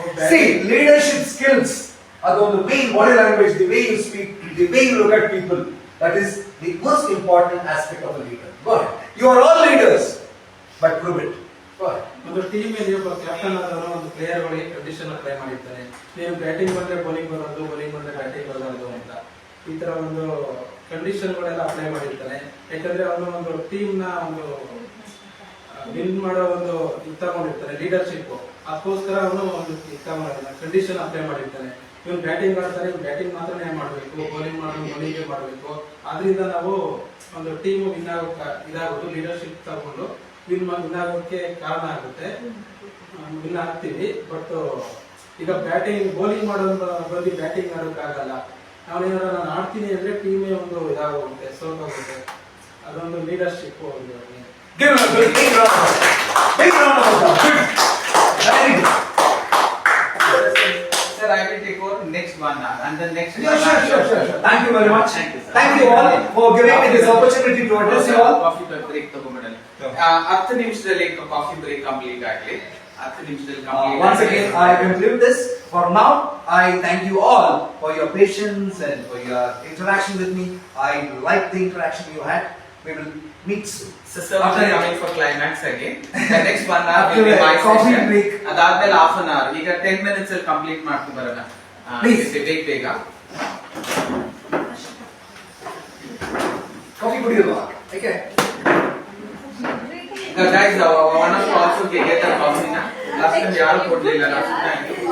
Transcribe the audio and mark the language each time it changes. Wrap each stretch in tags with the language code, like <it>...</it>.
<en>See, leadership skills are the main body language, the way you speak, the way you look at people. That is the most important aspect of a leader. Go ahead. You are all leaders, but prove it. Go ahead.</en> <kn>ಒಂದು team ಅಲ್ಲಿ ಒಬ್ಬ captain ಆದನು, ಒಂದು player ಗಳಿಗೆ condition apply ಮಾಡಿರ್ತಾನೆ. ನೀವು batting ಬಂದ್ರೆ bowling ಬರೋದು, bowling ಬಂದ್ರೆ ಬ್ಯಾಟಿಂಗ್ ಬರೋದು ಅಂತ ಈ ತರ ಒಂದು ಕಂಡೀಷನ್ ಗಳೆಲ್ಲ ಅಪ್ಲೈ ಮಾಡಿರ್ತಾನೆ. ಯಾಕಂದ್ರೆ ಅವನು ಒಂದು ಟೀಮ್ ನ ಒಂದು ವಿನ್ ಮಾಡೋ ಒಂದು ತಗೊಂಡಿರ್ತಾನೆ, ಲೀಡರ್ಶಿಪ್. ಅದಕ್ಕೋಸ್ಕರ ಅವನು ಒಂದು ಕಂಡೀಷನ್ ಅಪ್ಲೈ ಮಾಡಿರ್ತಾನೆ. ಇವನು ಬ್ಯಾಟಿಂಗ್ ಆಡ್ತಾನೆ, ಬ್ಯಾಟಿಂಗ್ ಮಾತ್ರನೇ ಮಾಡಬೇಕು, ಬೌಲಿಂಗ್ ಮಾಡೋದು ಬೌಲಿಂಗ್ ಮಾಡಬೇಕು. ಆದ್ರಿಂದ ನಾವು ಒಂದು ಟೀಮ್ ವಿನ್ ಇದಾಗೋದು, ಲೀಡರ್ಶಿಪ್ ತಗೊಂಡು ವಿನ್ ಆಗೋಕ್ಕೆ ಕಾರಣ ಆಗುತ್ತೆ, ವಿನ್ ಆಗ್ತೀವಿ. ಬಟ್ ಈಗ ಬ್ಯಾಟಿಂಗ್ ಬೌಲಿಂಗ್ ಮಾಡೋದು ಬಂದು ಬ್ಯಾಟಿಂಗ್ ಆಡೋಕ್ಕಾಗಲ್ಲ. ನಾವೇನಾದ್ರು ನಾನು ಆಡ್ತೀನಿ ಅಂದ್ರೆ ಟೀಮೇ ಒಂದು ಇದಾಗೋಗುತ್ತೆ, ಸೋತೋಗುತ್ತೆ. ಅದೊಂದು leadership.</kn> <en>Give him a big round of applause. Big round of applause. Very good. Sir, I will and then next. Yeah, sure. Thank you very much. Thank you, sir. Thank you all for giving me this opportunity to address you all.</en> <kn>Coffee break ತಗೊಂಡ್ಬಿಡೋಣ. 10 ನಿಮಿಷದಲ್ಲಿ coffee break complete ಆಗಲಿ. 10 ನಿಮಿಷದಲ್ಲಿ complete.</kn> <en>Once again, I conclude this. For now, I thank you all for your patience and for your interaction with me. I like the interaction you had. We will meet soon. So sir, after coming for climax again. The next 1 hour After will be my a coffee session. break.</en> <kn>ಅದಾದ್ಮೇಲೆ</kn> <en>half an hour.</en> <kn>ಈಗ 10 minutes ಅಲ್ಲಿ complete ಮಾಡ್ಕೊಂಡು ಬರೋಣ.</kn> <en>Please.</en> <kn>ಬೇಗ. Coffee ಕುಡಿಯೋಲ್ವಾ?</kn> <en>Okay. Guys, one of you also get the coffee na. Last time</en> <kn>ಯಾರು ಕೊಡ್ಲಿಲ್ಲ</kn> <en>last time.</en>